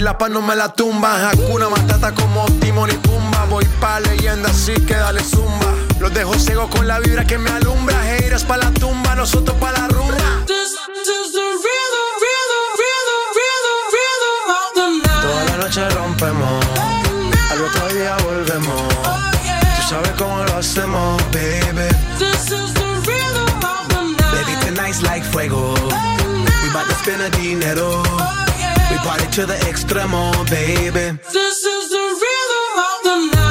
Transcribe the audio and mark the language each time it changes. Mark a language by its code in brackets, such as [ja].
[es] No me la tumba, Hakuna Matata como Timón y Pumba. Voy pa' leyenda, así que dale zumba. Los dejo ciego con la vibra que me alumbra. Haters pa' la tumba, nosotros pa' la rumba. [en] This is the rhythm of the night. [es] Toda la noche rompemos, al otro día volvemos. Tú sabes cómo lo hacemos, baby. [en] This is the rhythm of the night. Baby, tonight's like fuego. We about to spend the dinero. Party to the extremo, baby. This is the rhythm of the night.